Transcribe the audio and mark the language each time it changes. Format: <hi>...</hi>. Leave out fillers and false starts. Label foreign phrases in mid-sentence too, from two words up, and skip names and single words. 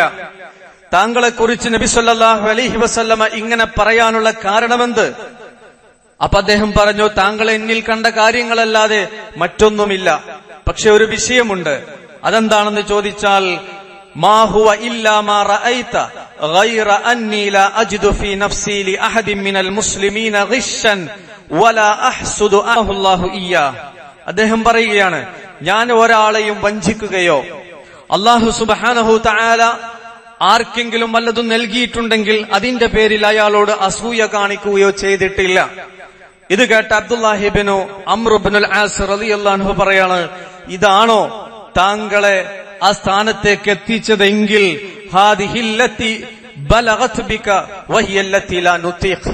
<ml>താങ്കളെക്കുറിച്ച് നബി</ml> <ar>صلى الله عليه وسلم</ar> <ml>ഇങ്ങനെ പറയാനുള്ള കാരണമെന്ത്? അപ്പൊ അദ്ദേഹം പറഞ്ഞു, താങ്കൾ എന്നിൽ കണ്ട കാര്യങ്ങളല്ലാതെ മറ്റൊന്നുമില്ല. പക്ഷെ ഒരു വിഷയമുണ്ട്. അതെന്താണെന്ന് ചോദിച്ചാൽ,</ml> <ar>ما هو إلا ما رأيت غير أني لا أجد في نفسي لأحد من المسلمين غشا ولا أحسد الله إياه.</ar> <ml>അദ്ദേഹം പറയുകയാണ്, ഞാൻ ഒരാളെയും വഞ്ചിക്കുകയോ അല്ലാഹു</ml> <ar>سبحانه وتعالى</ar> <ml>ആർക്കെങ്കിലും വല്ലതും നൽകിയിട്ടുണ്ടെങ്കിൽ അതിന്റെ പേരിൽ അയാളോട് അസൂയ കാണിക്കുകയോ ചെയ്തിട്ടില്ല. ഇത് കേട്ട അബ്ദുല്ലാഹി ഇബ്നു അംർ ഇബ്നുൽ ആസ്</ml> <ar>رضي الله عنه</ar> <ml>പറയാണ്, ഇതാണോ താങ്കളെ ആ സ്ഥാനത്തേക്ക് എത്തിച്ചതെങ്കിൽ</ml> <ar>هذه التي بلغت بك وهي التي لا نطيق.</ar>